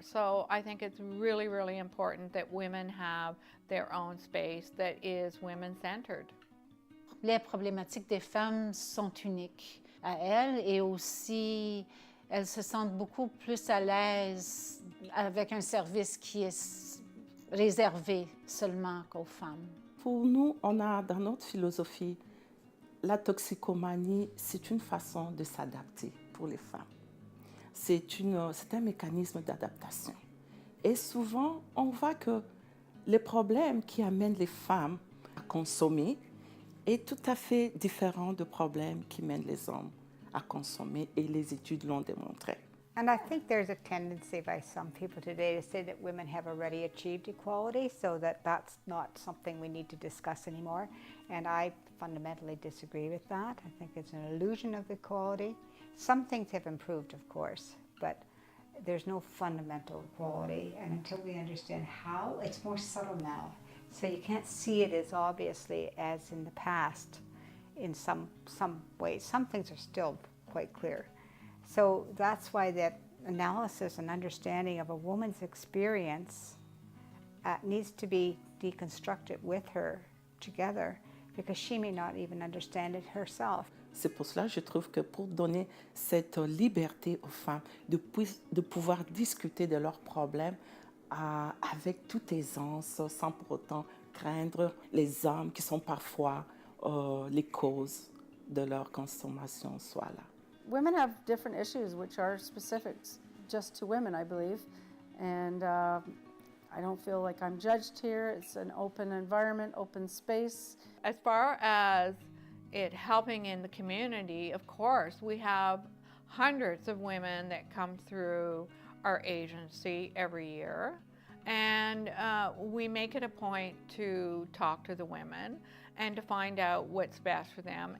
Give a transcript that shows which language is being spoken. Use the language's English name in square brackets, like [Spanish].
[English] So I think it's really, really important that women have their own space that is women-centered. [French] Les problématiques des femmes sont uniques à elles et aussi elles se sentent beaucoup plus à l'aise avec un service qui est réservé seulement aux femmes. Pour nous, on a dans notre philosophie, la toxicomanie, c'est une façon de s'adapter pour les femmes. C'est un mécanisme d'adaptation. Et souvent, on voit que les problèmes qui amènent les femmes à consommer est tout à fait différent des problèmes qui mènent les hommes à consommer, et les études l'ont démontré. [English] And I think there's a tendency by some people today to say that women have already achieved equality, so that's not something we need to discuss anymore. And I fundamentally disagree with that. I think it's an illusion of equality. Some things have improved, of course, but there's no fundamental equality. And until we understand how, it's more subtle now. So you can't see it as obviously as in the past in some ways. Some things are still quite clear. So that's why that analysis and understanding of a woman's experience needs to be deconstructed with her together, because she may not even understand it herself. [French] C'est pour cela que je trouve que pour donner cette liberté aux femmes de pouvoir discuter de leurs problèmes avec toute aisance, sans pour autant craindre les hommes qui sont parfois les causes de leur consommation soient là. [English] Women have different issues which are specific just to women, I believe, and I don't feel like I'm judged here. It's an open environment, open space. As far as it helping in the community, of course, we have hundreds of women that come through our agency every year, and we make it a point to talk to the women and to find out what's best for them.